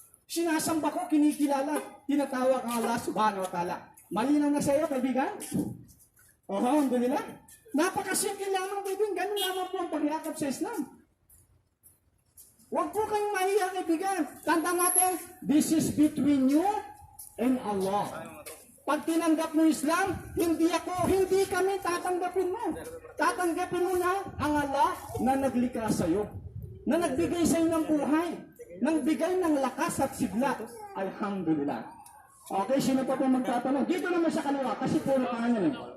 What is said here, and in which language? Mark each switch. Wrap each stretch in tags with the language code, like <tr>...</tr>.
<tl>Sinasamba ko, kinikilala, tinatawag ang Allah subhanahu wa ta'ala. Malinaw na sa iyo, kaibigan? Alhamdulillah. Napakasimple lamang, kaibigan. Ganun lamang po ang pagyakap sa Islam. Huwag po kayong mahiya, kaibigan. Tanda natin,</tl> <en>this is between you and Allah.</en> <tl>Pag tinanggap mo Islam, hindi kami tatanggapin mo. Tatanggapin mo na ang Allah na naglikha sa iyo. Na nagbigay sa iyo ng buhay. Nang bigay ng lakas at sigla. Alhamdulillah. Okay, sino pa po magtatanong? Dito naman sa kaliwa, kasi puro kanyan eh.</tl>